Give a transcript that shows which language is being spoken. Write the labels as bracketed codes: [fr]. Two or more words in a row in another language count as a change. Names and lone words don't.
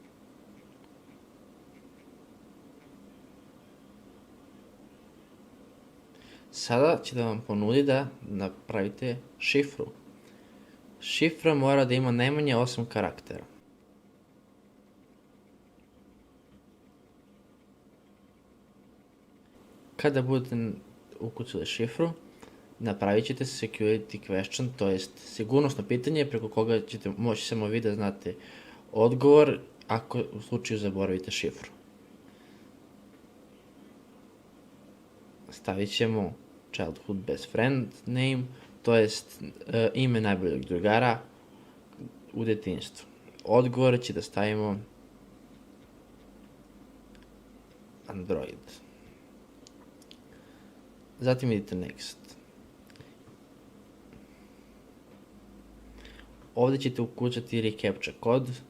[sr] Sada će da vam ponudi da napravite šifru. Šifra mora da ima najmanje 8 karaktera. Kada budete ukucali šifru, napravit ćete [en] security question, [sr] to jest sigurnosno pitanje preko koga ćete moći samo vi da znate odgovor ako u slučaju zaboravite šifru. Stavit ćemo [en] childhood best friend name, [sr] to jest ime najboljeg drugara u detinjstvu. Odgovor će da stavimo Android. Zatim idite next. Ovdje ćete ukucati reCAPTCHA kod.